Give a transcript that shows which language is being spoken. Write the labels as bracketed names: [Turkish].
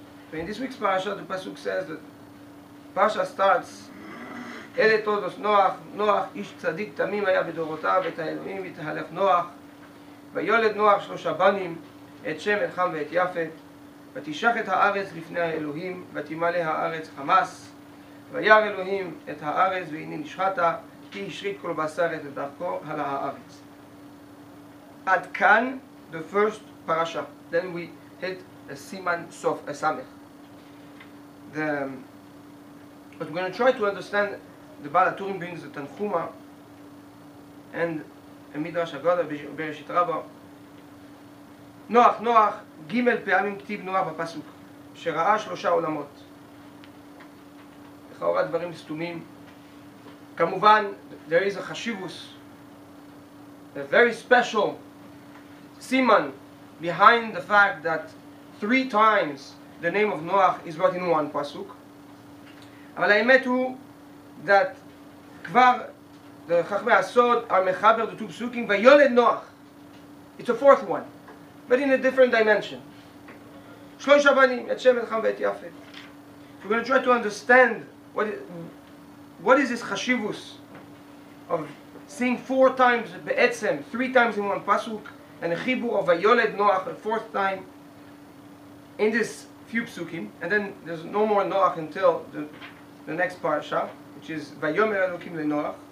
[English] In this week's parasha, the pasuk says that parasha starts, [Hebrew] אלה תולדות נוח, נוח איש צדיק תמים היה בדורותיו, את האלוהים יתהלך נוח, ויולד נוח 3 בנים, את שם, את חם ואת יפת, ותשח את הארץ לפני האלוהים, ותמלא הארץ חמס, וירא אלוהים את הארץ והנה נשחתה, כי השחית כל בשר את דרכו על הארץ. עד כאן, [English] the first parasha. Then we hit a siman sof, a samech. But we're going to try to understand. The Baal HaTurim brings the Tanchuma and a Midrash Haggadah Bereshit Rabbah. [Hebrew] נוח, נוח, ג' פעמים כתיב נוח בפסוק, שראה 3 עולמות. לכאורה דברים סתומים. כמובן, [English] there is a chashivus, a very special siman behind the fact that 3 times the name of Noach is brought in one pasuk. [Hebrew] אבל האמת הוא [English] that [Hebrew] כבר the חכמי הסוד [English] are mechaber the 2 psukim, [Hebrew] ויולד נוח. [English] It's a 4th one, but in a different dimension. [Hebrew] 3 בנים, את שם, את חם ואת יפת. [English] We're going to try to understand what is this chashivus of seeing 4 times be'etzem, 3 times in one pasuk, and a chibur of vayoled Noach a 4th time in this few psukim, and then there's no more Noach until the next parasha, which is Vayomer Elokim leNoach.